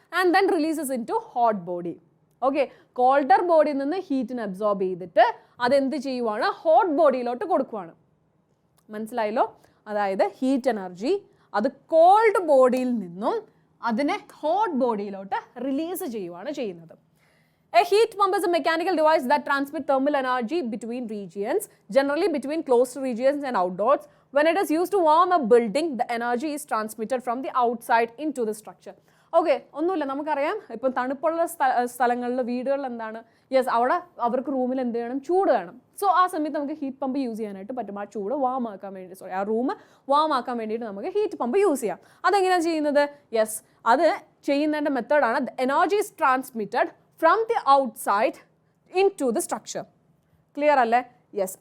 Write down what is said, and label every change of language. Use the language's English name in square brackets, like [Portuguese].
[English] And then releases into hot body. [Malayalam] Okay, colder ബോഡിയിൽ നിന്ന് ഹീറ്റിനെ absorb ചെയ്തിട്ട് അതെന്ത് ചെയ്യുവാണ്? ഹോട്ട് ബോഡിയിലോട്ട് കൊടുക്കുവാണ്. മനസ്സിലായല്ലോ? അതായത് ഹീറ്റ് എനർജി അത് കോൾഡ് ബോഡിയിൽ നിന്നും അതിനെ ഹോട്ട് ബോഡിയിലോട്ട് റിലീസ് ചെയ്യുവാണ് ചെയ്യുന്നത്. [English] A heat pump is a mechanical device that transmits thermal energy between regions, generally between closed regions and outdoors. When it is used to warm a building, the energy is transmitted from the outside into the structure. [Malayalam] Okay, ഒന്നുമില്ല, നമുക്കറിയാം ഇപ്പം തണുപ്പുള്ള സ്ഥലങ്ങളിൽ വീടുകളിൽ എന്താണ്, yes, അവിടെ അവർക്ക് റൂമിൽ എന്ത് വേണം? ചൂട് വേണം. സോ ആ സമയത്ത് നമുക്ക് ഹീറ്റ് പമ്പ് യൂസ് ചെയ്യാനായിട്ട് പറ്റും. ആ ചൂട് വാം ആക്കാൻ വേണ്ടി, ആ റൂം വാം ആക്കാൻ വേണ്ടിയിട്ട് നമുക്ക് ഹീറ്റ് പമ്പ് യൂസ് ചെയ്യാം. അതെങ്ങനെയാണ് ചെയ്യുന്നത്? യെസ്, അത് ചെയ്യുന്നതിൻ്റെ മെത്തേഡാണ് [English] Energy is transmitted from the outside into the structure. [Malayalam] Clear അല്ലേ? യെസ്.